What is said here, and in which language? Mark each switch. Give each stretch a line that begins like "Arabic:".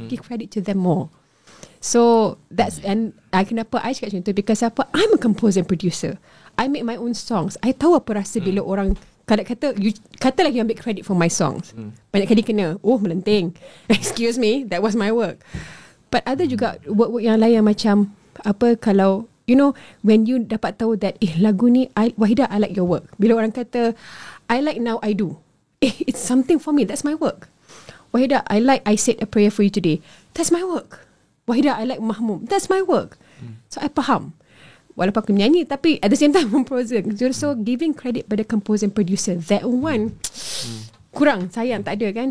English: Give credit to them more. So that's, and
Malay: kenapa I cakap macam tu,
English: because apa, I'm a composer and producer. I make my own songs.
Malay: I tahu apa rasa bila orang kata lagi ambil credit
English: for my songs.
Malay: Banyak kali kena melenting.
English: Excuse me, that was my work.
Malay: But ada juga work yang lain yang macam apa, kalau when you dapat tahu that lagu ni Wahidah,
English: I like your work.
Malay: Bila orang kata
English: I like Now I Do, it's something for me. That's my work. Wahidah, I said a prayer for you today. That's my work. Wahidah, I like Mahmum. That's my work. So I faham.
Malay: Walaupun aku menyanyi, tapi
English: at the same time
Malay: composer.
English: So giving credit
Malay: pada composer and producer, that one kurang, sayang tak ada kan.